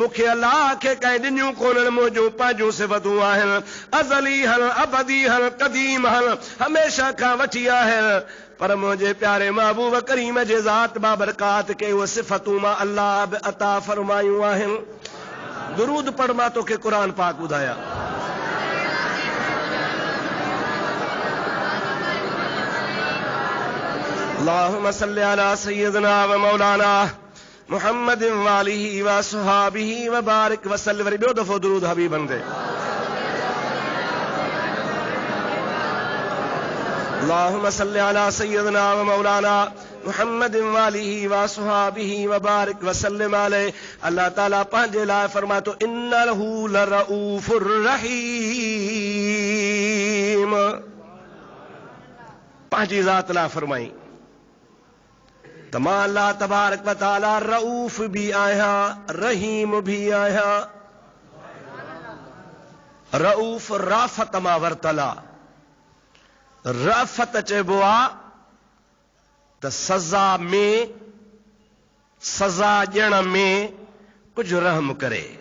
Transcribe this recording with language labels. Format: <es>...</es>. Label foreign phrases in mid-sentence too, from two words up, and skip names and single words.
<sd>मूंखे अल्लाह खे कंहिं ॾिनियूं कोन्हनि, मुंहिंजूं पंहिंजूं सिफ़तूं आहिनि, अज़ली हल, अबदी हल, क़दीम हल, हमेशह खां वठी आहिनि। पर मुंहिंजे प्यारे महबूब करीम जे ज़ात बाबरकात खे उहे सिफ़तूं मां अल्लाह बि अता फरमायूं आहिनि। दुरूद पढ़, मां तोखे क़ुरान पाक ॿुधायां।</sd> <ar>اللهم صل على سيدنا ومولانا محمد وآله وأصحابه وبارك وسلم.</ar> <sd>वरी ॿियो दफ़ो दुरूद हबीबन ते।</sd> <ar>اللهم صل على سيدنا ومولانا محمد وآله وأصحابه وبارك وسلم عليه.</ar> <sd>अल्लाह ताला पंहिंजे लाइ फरमाए थो,</sd> <ar>إنه لرؤوف رحيم.</ar> <sd>पंहिंजी ज़ात लाइ फरमाई त मां</sd> <ar>الله تبارك وتعالى</ar> <sd>रऊफ भी आहियां, रहीम भी आहियां। रऊफ राफ़त मां वरतला, रफ़त चइबो आहे त सज़ा ॾियण में कुझु रहम करे।</sd>